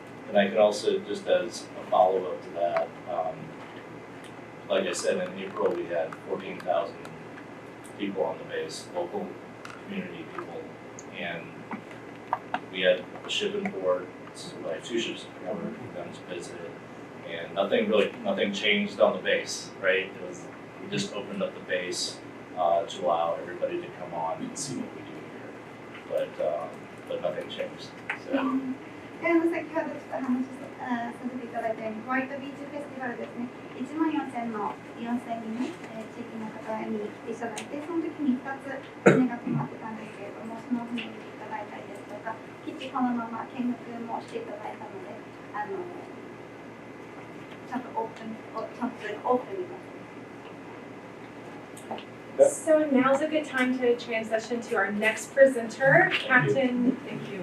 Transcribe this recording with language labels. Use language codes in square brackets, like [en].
[en] And I can also, just as a follow-up to that, like I said, in April we had 14,000 people on the base, local community people, and we had a ship in port, like 2 ships in port, guns visited, and nothing changed on the base, right? We just opened up the base to allow everybody to come on and see what we do here, but nothing changed. So. [ja] で、先ほどちょっと話させていただいたように、ホワイトビーチフェスティバルですね、14,000人、地域の方に来ていただいて、その時に2つ船が止まってたんですけれども、その船に来ていただいたりですとか、基地このまま見学もしていただいたので、ちゃんとオープンになってます。 [en] So now's a good time to transition to our next presenter, Captain. Thank you.